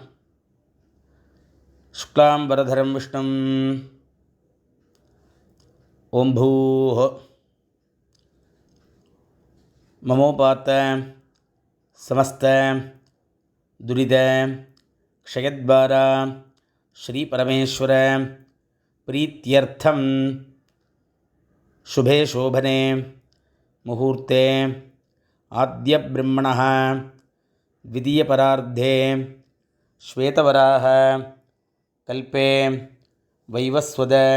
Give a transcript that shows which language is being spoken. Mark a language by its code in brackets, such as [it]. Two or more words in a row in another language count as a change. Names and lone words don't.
[sa] शुक्लाम् वरधरम् विष्णुम् ओम् भूः ममोपात्त समस्त दुरित क्षयद्वारा श्री परमेश्वर प्रीत्यर्थम् शुभे शोभने मुहूर्ते आद्य ब्रह्मणः द्वितीय परार्धे श्वेतवराह कल्पे वैवस्वद